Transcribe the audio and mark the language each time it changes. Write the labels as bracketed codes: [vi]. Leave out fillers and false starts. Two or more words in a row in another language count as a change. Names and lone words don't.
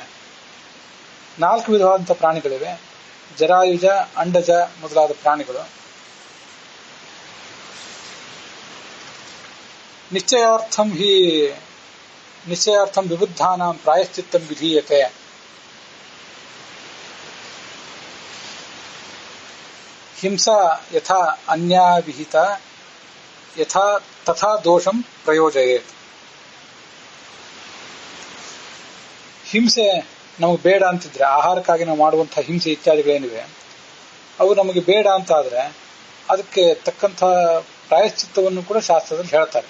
[kn] 4 ವಿಧವಾದಂತಹ ಪ್ರಾಣಿಗಳಿವೆ. ಜರಾಯುಜ, ಅಂಡಜ ಮೊದಲಾದ ಪ್ರಾಣಿಗಳು. [sa] निश्चयार्थं विबुद्धानां प्रायश्चित्तं विधीयते. हिंसा यथा अन्याविहित यथा तथा दोषं प्रयोजयेत्. [kn] ಹಿಂಸೆ ನಮಗೆ ಬೇಡ ಅಂತಿದ್ರೆ, ಆಹಾರಕ್ಕಾಗಿ ನಾವು ಮಾಡುವಂತಹ ಹಿಂಸೆ ಇತ್ಯಾದಿಗಳೇನಿವೆ ಅವು ನಮಗೆ ಬೇಡ ಅಂತ ಆದ್ರೆ ಅದಕ್ಕೆ ತಕ್ಕಂಥ ಪ್ರಾಯಶ್ಚಿತ್ತವನ್ನು ಕೂಡ ಶಾಸ್ತ್ರದಲ್ಲಿ ಹೇಳ್ತಾರೆ.